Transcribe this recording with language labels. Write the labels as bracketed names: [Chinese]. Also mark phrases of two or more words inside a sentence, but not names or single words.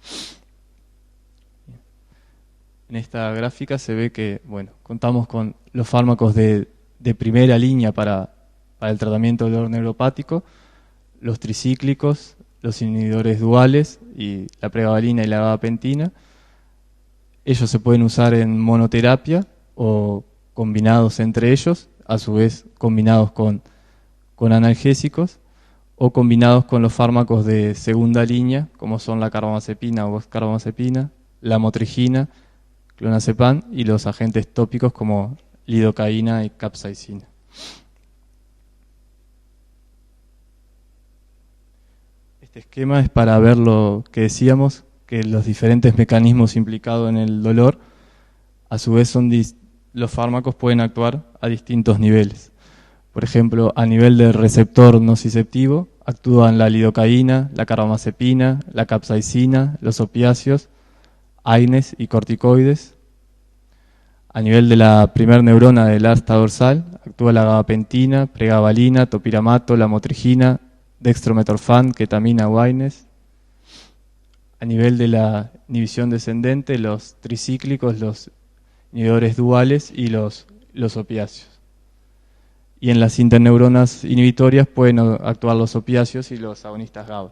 [Spanish] En esta gráfica se ve que, contamos con los fármacos de primera línea para el tratamiento del dolor neuropático, los tricíclicos, los inhibidores duales y la pregabalina y la gabapentina. Ellos se pueden usar en monoterapia o combinados entre ellos, a su vez combinados con analgésicos o combinados con los fármacos de segunda línea, como son la carbamazepina o oxcarbamazepina, la motrigina, clonazepam y los agentes tópicos como lidocaína y capsaicina. Este esquema es para ver lo que decíamos, que los diferentes mecanismos implicados en el dolor, a su vez los fármacos pueden actuar a distintos niveles. Por ejemplo, a nivel del receptor nociceptivo, actúan la lidocaína, la carbamazepina, la capsaicina, los opiáceos, AINES y corticoides. A nivel de la primer neurona del asta dorsal, actúa la gabapentina, pregabalina, topiramato, la motrigina, dextrometorfan, ketamina o AINES. A nivel de la inhibición descendente, los tricíclicos, los inhibidores duales y los opiáceos. Y en las interneuronas inhibitorias pueden actuar los opiáceos y los agonistas GABA.